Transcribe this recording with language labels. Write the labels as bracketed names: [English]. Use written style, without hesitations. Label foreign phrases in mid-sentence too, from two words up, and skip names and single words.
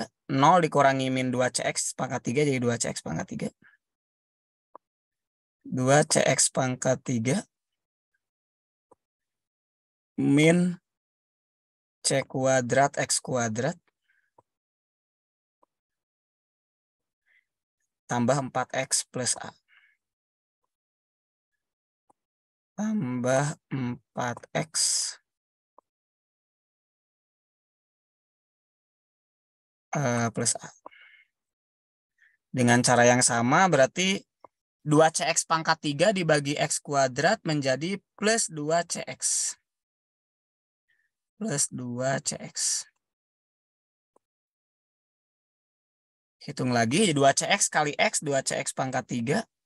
[Indonesian] 0 dikurangi min 2CX pangkat 3 jadi 2CX pangkat 3. 2CX pangkat 3 min C kuadrat X kuadrat tambah 4X plus A. Tambah 4X plus A. Dengan cara yang sama berarti 2CX pangkat 3 dibagi X kuadrat menjadi plus 2CX. Plus 2CX. Hitung lagi, 2CX kali X, 2CX pangkat 3.